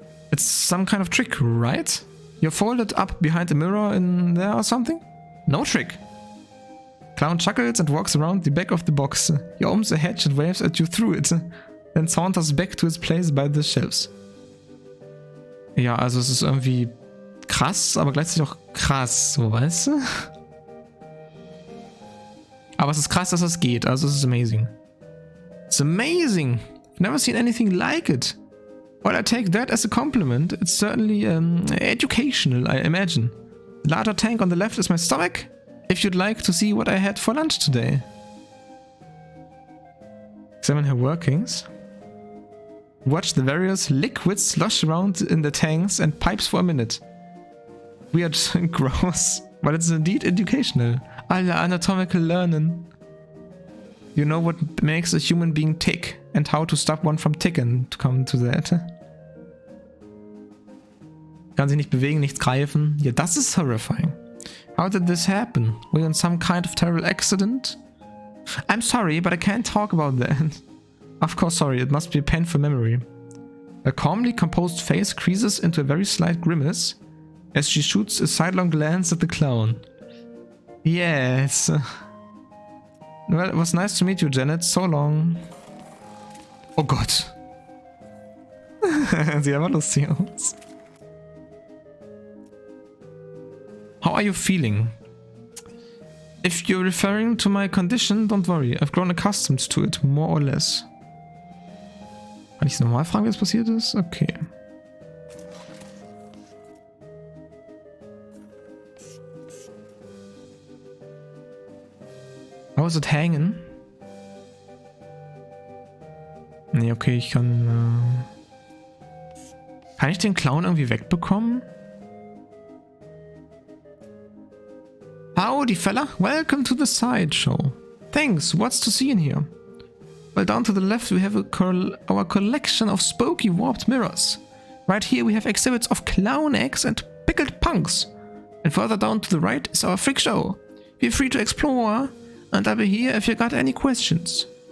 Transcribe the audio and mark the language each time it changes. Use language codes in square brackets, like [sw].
[en] It's some kind of trick, right? You're folded up behind a mirror in there or something? No trick. Clown chuckles and walks around the back of the box. He opens a hatch and waves at you through it, then saunters back to his place by the shelves. [de] Ja, also es ist irgendwie krass, aber gleichzeitig auch krass, so, weißt du? Aber es ist krass, dass es geht, also es ist amazing. [en] It's amazing! I've never seen anything like it. While I take that as a compliment, it's certainly educational, I imagine. The larger tank on the left is my stomach, if you'd like to see what I had for lunch today. Examine her workings. Watch the various liquids slosh around in the tanks and pipes for a minute. Weird and gross, but it's indeed educational. Alle anatomical learning. You know what makes a human being tick and how to stop one from ticking, to come to that. [de] Kann sich nicht bewegen, nichts greifen. Yeah, das ist horrifying. [en] How did this happen? Were you in some kind of terrible accident? I'm sorry, but I can't talk about that. Of course, sorry, it must be a painful memory. A calmly composed face creases into a very slight grimace as she shoots a sidelong glance at the clown. Yes. Well, it was nice to meet you, Janet. So long. [de] Oh Gott. Sieht aber lustig aus. [en] How are you feeling? If you're referring to my condition, don't worry. I've grown accustomed to it, more or less. [de] Kann ich normal fragen, wie es passiert ist? Okay. [en] How is it hanging? [de] Nee, okay, ich kann... Kann ich den Clown irgendwie wegbekommen? [en] Howdy, fella. Welcome to the sideshow. Thanks. What's to see in here? Well, down to the left we have our collection of spooky warped mirrors. Right here we have exhibits of clown eggs and pickled punks. And further down to the right is our freak show. Feel free to explore, and I'll be here if you got any questions.